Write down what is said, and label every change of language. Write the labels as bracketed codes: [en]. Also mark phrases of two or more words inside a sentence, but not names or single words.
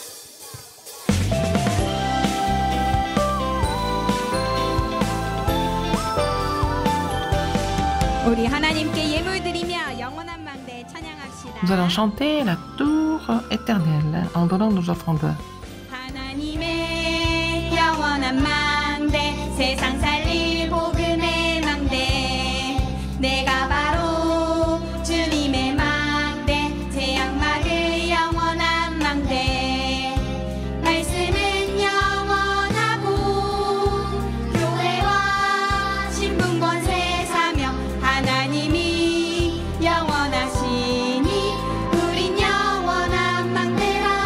[fr] Nous allons chanter la tour éternelle en donnant nos offrandes. [ko] 하나님의 영원한 망대 세상 살릴 복음의 망대 내가 바로 주님의 망대 재앙 막을 영원한 망대 말씀은 영원하고 교회와 신분 권세 사명 하나님이 영원하시니 우린 영원한 망대라